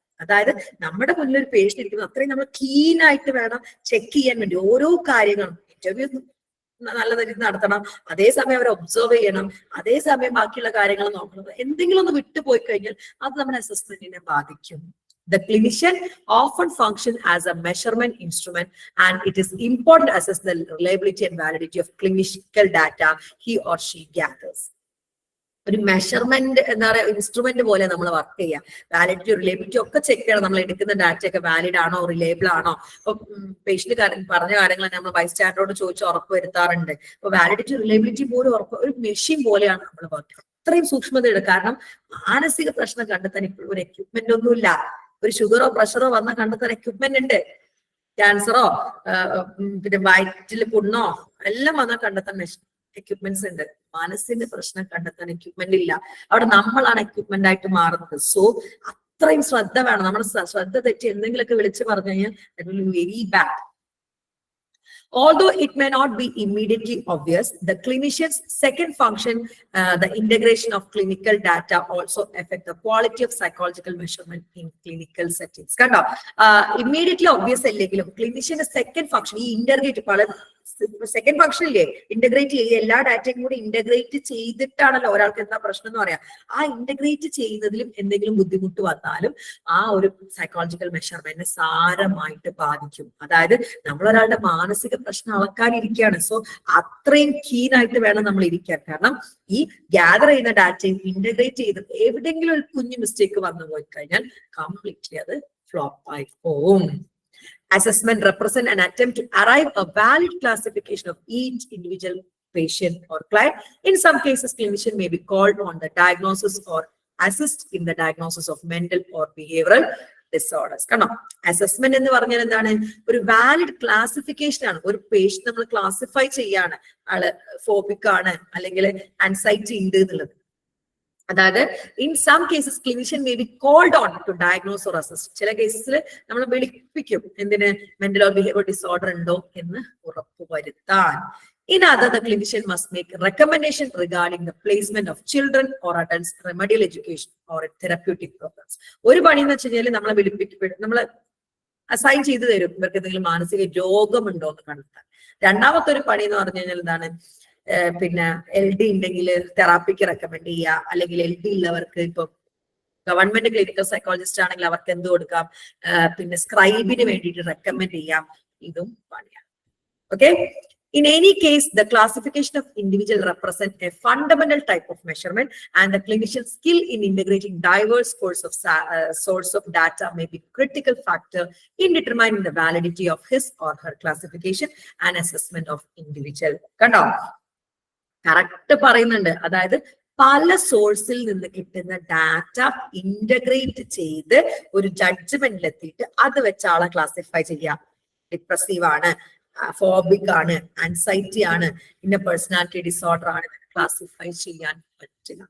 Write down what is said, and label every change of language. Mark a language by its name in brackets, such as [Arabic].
[Malayalam] അതായത് നമ്മുടെ മുന്നിൽ ഒരു പേഷ്യന്റ് ഇരിക്കുന്നത് അത്രയും നമ്മൾ ക്ലീൻ ആയിട്ട് വേണം ചെക്ക് ചെയ്യാൻ വേണ്ടി ഓരോ കാര്യങ്ങളും. ഇന്റർവ്യൂ നല്ല രീതിയിൽ നടത്തണം, അതേസമയം അവരെ ഒബ്സർവ് ചെയ്യണം, അതേസമയം ബാക്കിയുള്ള കാര്യങ്ങൾ നോക്കണം. എന്തെങ്കിലും ഒന്ന് വിട്ടുപോയി കഴിഞ്ഞാൽ അത് നമ്മുടെ അസസ്മെന്റിനെ ബാധിക്കും. [English] The clinician often functions as a measurement instrument, and it is important to assess the reliability and validity of clinical data he or she gathers. [Malayalam] ഒരു മെഷർമെന്റ് എന്താ പറയുക ഇൻസ്ട്രുമെന്റ് പോലെ നമ്മൾ വർക്ക് ചെയ്യാം. വാലിഡിറ്റി റിലേബിലിറ്റി ഒക്കെ ചെക്ക് ചെയ്യണം. നമ്മൾ എടുക്കുന്ന ഡാറ്റ ഒക്കെ വാലിഡ് ആണോ, റിലേബിൾ ആണോ. ഇപ്പൊ പേഷ്യന്റ് പറഞ്ഞ കാര്യങ്ങൾ നമ്മൾ ബൈസ്റ്റാൻഡറോട് ചോദിച്ച് ഉറപ്പ് വരുത്താറുണ്ട്. ഇപ്പൊ വാലിഡിറ്റി റിലേബിലിറ്റി പോലും ഉറപ്പ് ഒരു മെഷീൻ പോലെയാണ് നമ്മൾ വർക്ക്. അത്രയും സൂക്ഷ്മതയുടെ, കാരണം മാനസിക പ്രശ്നം കണ്ടെത്താൻ ഇപ്പോഴും ഒരു എക്യുപ്മെന്റ് ഒന്നുമില്ല. ഒരു ഷുഗറോ പ്രഷറോ വന്നാൽ കണ്ടെത്താൻ എക്യുപ്മെന്റ് ഉണ്ട്. ക്യാൻസറോ പിന്നെ വയറ്റിൽ പുണ്ണോ എല്ലാം വന്നാൽ കണ്ടെത്താൻ എക്യുപ്മെന്റ്സ് ഉണ്ട്. മനസ്സിന്റെ പ്രശ്നം കണ്ടെത്താൻ എക്യുപ്മെന്റ് ഇല്ല. അവിടെ നമ്മളാണ് എക്യുപ്മെന്റ് ആയിട്ട് മാറുന്നത്. സോ അത്രയും ശ്രദ്ധ വേണം. നമ്മുടെ ശ്രദ്ധ തെറ്റി എന്തെങ്കിലുമൊക്കെ വിളിച്ചു പറഞ്ഞു കഴിഞ്ഞാൽ [English] Very bad. Although it may not be immediately obvious, the clinician's second function, the integration of clinical data, also affect the quality of psychological measurement in clinical settings. [Malayalam] Kando, [English] immediately obvious [Malayalam] alleങ്കിലും [English] clinician's second function, [Malayalam] ഈ integrate second function ഇല്ലേ, integrate ചെയ്യുക, എല്ലാ ഡാറ്റയും കൂടി integrate ചെയ്തിട്ടാണല്ലോ ഒരാൾക്ക് എന്താ പ്രശ്നം എന്ന് പറയാം. ആ ഇന്റഗ്രേറ്റ് ചെയ്യുന്നതിലും എന്തെങ്കിലും ബുദ്ധിമുട്ട് വന്നാലും ആ ഒരു സൈക്കോളജിക്കൽ മെഷർമെന്റിനെ സാരമായിട്ട് ബാധിക്കും. അതായത് നമ്മൾ ഒരാളുടെ മാനസിക പ്രശ്നം അളക്കാനിരിക്കുകയാണ്. സോ അത്രയും കീനായിട്ട് വേണം നമ്മൾ ഇരിക്കാൻ. കാരണം ഈ ഗ്യാദർ ചെയ്യുന്ന ഡാറ്റയും ഇന്റഗ്രേറ്റ് ചെയ്ത് എവിടെയെങ്കിലും ഒരു കുഞ്ഞു മിസ്റ്റേക്ക് വന്നു പോയി കഴിഞ്ഞാൽ കംപ്ലീറ്റ്ലി അത് ഫ്ലോപ്പ് ആയി പോവും. [English] Assessment represent an attempt to arrive a valid classification of each individual patient or client. In some cases, clinician may be called on the diagnosis or assist in the diagnosis of mental or behavioral disorders. [Malayalam] Kano, assessment എന്ന് പറഞ്ഞാൽ എന്താണ്? ഒരു valid classification ആണ്. ഒരു patient നമ്മൾ classify ചെയ്യാണ്, ആള് phobic ആണ് അല്ലെങ്കിൽ ആൻസൈറ്റി ഉണ്ട് എന്നുള്ളത്. [English] അതായത് in some cases clinician may be called on to diagnose or assist. [Malayalam] ചില കേസസിൽ നമ്മൾ വിളിപ്പിക്കും, എന്തിന്, മെന്റൽ ഓർ ബിഹേവിയർ ഡിസോർഡർ ഉണ്ടോ എന്ന് ഉറപ്പുവരുത്താൻ. [English] In other, the clinician must make a recommendation regarding the placement of children or adults, remedial education or therapeutic programs. [Malayalam] ഒരു പണി എന്ന് വെച്ച് കഴിഞ്ഞാൽ നമ്മളെ വിളിപ്പിക്കപ്പെടും, നമ്മളെ അസൈൻ ചെയ്തു തരും ഇവർക്ക് എന്തെങ്കിലും മാനസിക രോഗമുണ്ടോ എന്ന് കണ്ടെത്താൻ. രണ്ടാമത്തെ ഒരു പണി എന്ന് പറഞ്ഞു കഴിഞ്ഞാൽ എന്താണ്, പിന്നെ LD ഉണ്ടെങ്കിൽ തെറാപ്പിക്ക് റെക്കമെൻഡ് ചെയ്യുക, അല്ലെങ്കിൽ LD ഉള്ളവർക്ക് ഇപ്പൊ ഗവൺമെന്റ് ക്ലിനിക്കൽ സൈക്കോളജിസ്റ്റ് ആണെങ്കിൽ അവർക്ക് എന്ത് കൊടുക്കാം, പിന്നെ സ്ക്രൈബിന് വേണ്ടിയിട്ട് റെക്കമെൻഡ് ചെയ്യാം. ഇതും പണിയാണ്. Okay. [English] In any case, the classification of individual represent a fundamental type of measurement, and the clinician's skill in integrating diverse source of data may be a critical factor in determining the validity of his or her classification and assessment of individual. [Malayalam] Kando, correct പറയുന്നുണ്ട്. അതായത് പല സോഴ്സിൽ നിന്ന് കിട്ടുന്ന data integrate ചെയ്ത് ഒരു ജഡ്ജ്മെന്റിൽ എത്തിയിട്ട് അത് വെച്ച് ആളെ ക്ലാസിഫൈ ചെയ്യാം. ഡിപ്രസീവ് ആണ്, ഫോബിക് ആണ്, ആൻസൈറ്റി ആണ്, പിന്നെ പേഴ്സണാലിറ്റി ഡിസോർഡർ ആണ്, ക്ലാസിഫൈ ചെയ്യാൻ പറ്റില്ല.